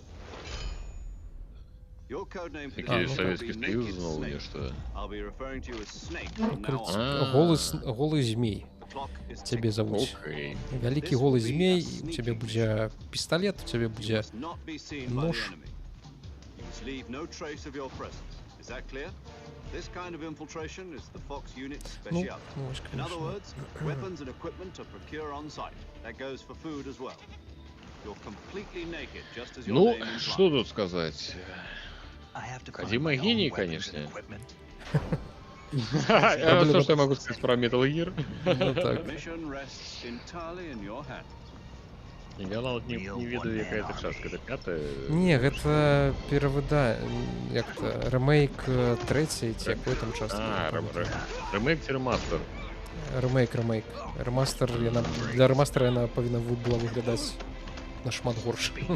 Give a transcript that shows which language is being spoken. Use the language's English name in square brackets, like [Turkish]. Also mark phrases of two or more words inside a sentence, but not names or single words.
[Belarusian] Які Савецкі Союз зноў нешта. Голы змей цябе завуць. Вялікі голы змей, у цябе будзе пісталет, у цябе будзе нож. [English] This kind of infiltration is the Fox unit's [Belarusian] Ну, [English] specialty. In other words, weapons and equipment to procure on site. That goes for food as well. You're completely naked, just as your [Belarusian] Ну, [English] name implies. [Russian] что тут сказать? Кодзима гений, конечно. Все, что я могу сказать про Metal Gear. [English] Mission rests entirely in your hands. [Belarusian] Я нават не ведаю, якая это частка, это пятая? Не, гэта як-то ремейк трэцяй ці якой там часткі. Ремейк ці ремастер? Ремейк. Ремастер, для ремастера яна павінна была выглядаць нашмат горш.